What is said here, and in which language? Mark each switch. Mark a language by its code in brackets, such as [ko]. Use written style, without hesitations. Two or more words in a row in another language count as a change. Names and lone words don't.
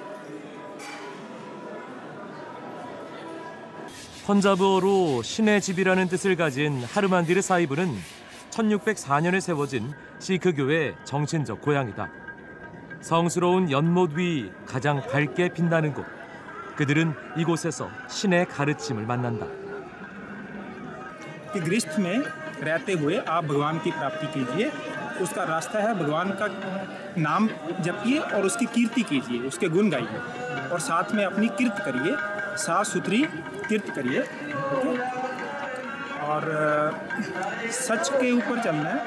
[ko] 펀자브어로 신의 집이라는 뜻을 가진 하르만디르 사히브는 1604년에 세워진 시크교의 정신적 고향이다. 성스러운 연못 위 가장 밝게 빛나는 곳. 그들은 이곳에서 신의 가르침을 만난다. [hi] कि गृहस्थ में रहते हुए आप भगवान की प्राप्ति कीजिए, उसका रास्ता है भगवान का नाम जपिए और उसकी कीर्ति कीजिए, उसके गुण गाइए और साथ में अपनी कीर्त करिए, साफ सुथरी कीर्त करिए और सच के ऊपर चलना है।